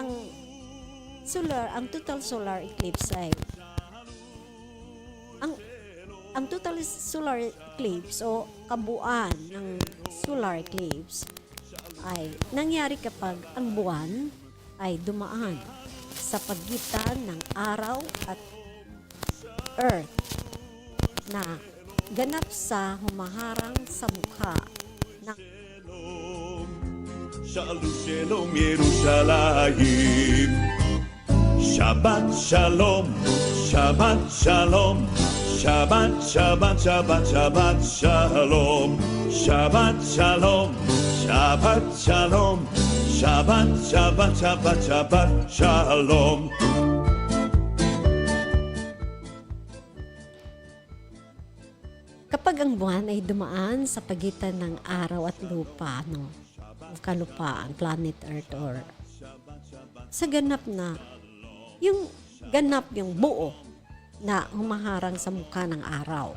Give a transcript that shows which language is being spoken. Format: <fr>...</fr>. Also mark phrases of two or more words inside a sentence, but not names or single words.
<tl>Ang</tl> <en>total solar eclipse</en> <tl>ay ang</tl> <en>total solar eclipse</en> <tl>o kabuuan ng</tl> <en>solar eclipse</en> <tl>ay nangyari kapag ang buwan ay dumaan sa pagitan ng araw at earth na ganap sa humaharang sa mukha ng</tl> <he>שאלו שלום ירושלים, שבת שלום, שבת שלום, שבת שבת שבת שבת שלום, שבת שלום, שבת שלום, שבת שבת שבת שבת שלום.</he> <tl>kapag ang buwan ay dumaan sa pagitan ng araw at lupa, no? O kalupaan,</tl> <en>planet Earth,</en> <tl>or sa ganap na yung buo na humaharang sa mukha ng araw.</tl>